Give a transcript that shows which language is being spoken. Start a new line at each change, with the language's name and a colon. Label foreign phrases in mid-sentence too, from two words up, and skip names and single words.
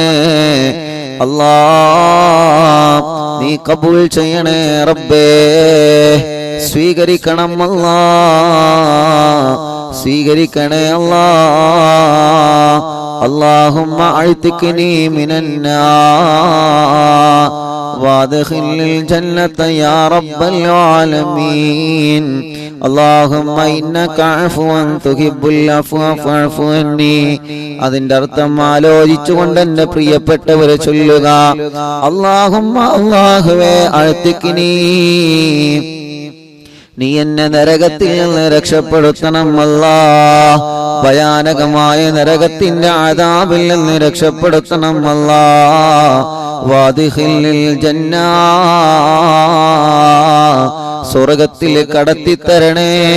Malayalam: അല്ലാഹ് നീ കബൂൽ ചെയ്യണേ റബ്ബേ. സ്വീകരിക്കണം അല്ലാഹ്, സ്വീകരിക്കണേ അല്ലാഹ്.
Arabic: اللهم أعتقني من النار. وادخل الجنة يا رب العالمين اللهم إنك عفو تحب العفو فاعف عني
Malayalam: അതിന്റെ അർത്ഥം ആലോചിച്ചുകൊണ്ട് എന്റെ പ്രിയപ്പെട്ടവരെ ചൊല്ലുക
Arabic: അല്ലാഹുമ്മ അല്ലാഹുവേ അഅ്തിഖ്നി
Malayalam: നീ എന്നെ നരകത്തിൽ നിന്ന് രക്ഷപ്പെടുത്തണം അല്ലാഹ് ഭയാനകമായ നരകത്തിന്റെ അദാബിൽ നിന്ന് രക്ഷപ്പെടുത്തണം അല്ലാഹ്
Arabic: وأدخل الجنة
Malayalam: സ്വർഗ്ഗത്തിൽ കടത്തിത്തരണേ